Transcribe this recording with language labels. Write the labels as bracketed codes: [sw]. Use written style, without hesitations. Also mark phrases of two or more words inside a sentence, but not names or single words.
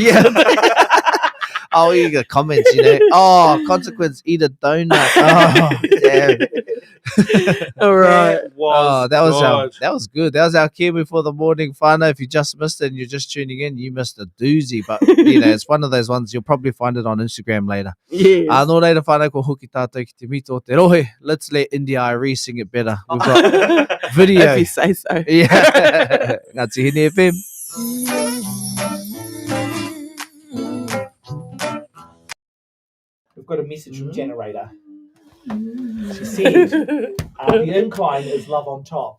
[en] Oh, you got comments, Oh, consequence, eat a donut. Oh, damn. All right. That was good. That was our Kiwi for the morning. Whānau, if you just missed it and you're just tuning in, you missed a doozy. But, it's one of those ones. You'll probably find it on Instagram later. Yes. [mi] Nō reira whānau ko hoki tātou ki te mito te rohe. [en] Let's let India Irie sing it better. We've got video. If you say so. Yeah. Ngā Tihine FM. We've got a message from Generator. She said, the incline is love on top.